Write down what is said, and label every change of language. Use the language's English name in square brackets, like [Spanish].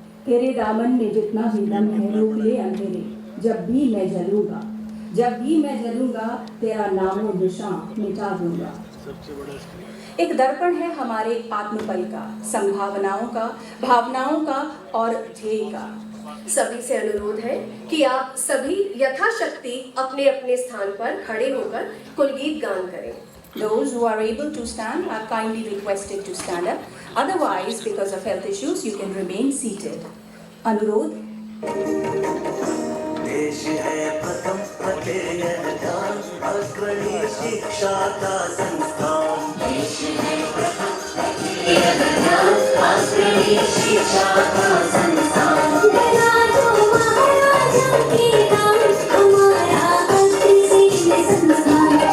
[Hindi] तेरे दामन में जितना भी दम है रोक ले अंधेरे, जब भी मैं जलूंगा, जब भी मैं जलूंगा तेरा नामो निशान मिटा दूंगा. एक दर्पण है हमारे आत्मबल का, संभावनाओं का, भावनाओं का और ध्येय का. सभी से अनुरोध है कि आप सभी यथाशक्ति अपने अपने स्थान पर खड़े होकर कुलगीत गान करें. [English] Those who are able to stand are kindly requested to stand up. Otherwise, because of health issues, you can remain seated. अनुरोध. [Hindi] देश है प्रथम रखे यह ध्यान, अग्रणी शिक्षा का संस्थान। देश है प्रथम रखे यह ध्यान, अग्रणी शिक्षा का संस्थान। बना दो महाराजा के नाम, हमारा अग्रणी संस्थान।